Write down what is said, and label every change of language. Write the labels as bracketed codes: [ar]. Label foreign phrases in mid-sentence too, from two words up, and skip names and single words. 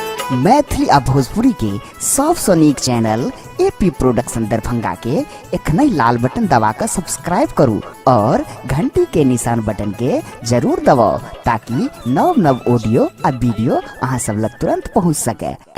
[mai] मैथिली आ भोजपुरी के सबसे नीक चैनल एपी प्रोडक्शन दरभंगा के एखने लाल बटन दबाकर सब्सक्राइब करू और घंटी के निशान बटन के जरूर दबाओ ताकि नव नव ऑडियो आ वीडियो अहाँ सब लग तुरंत पहुँच सके।